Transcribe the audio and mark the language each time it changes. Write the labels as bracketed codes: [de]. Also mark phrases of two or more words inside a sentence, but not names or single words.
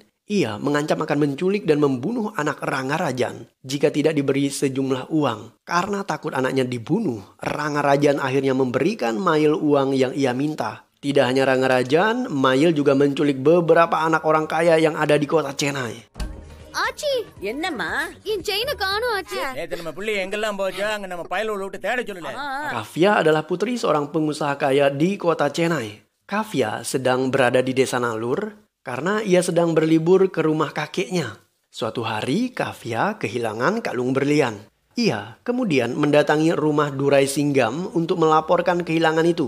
[id] Ia mengancam akan menculik dan membunuh anak Rangarajan jika tidak diberi sejumlah uang. Karena takut anaknya dibunuh, Rangarajan akhirnya memberikan Mayil uang yang ia minta. Tidak hanya Rangarajan, Mayil juga menculik beberapa anak orang kaya yang ada di kota Chennai. [ta] ஆச்சி என்னம்மா என் செயினை காணோம் ஆச்சி நம்ம புள்ளி எங்கெல்லாம் போச்சோ அங்க நம்ம பயல விட்டு தேட சொல்லல. [id] Kavya adalah putri seorang pengusaha kaya di kota Chennai. Kavya sedang berada di desa Nalur karena ia sedang berlibur ke rumah kakeknya. Suatu hari Kavya kehilangan kalung berlian. Ia kemudian mendatangi rumah Durai Singgam untuk melaporkan kehilangan itu.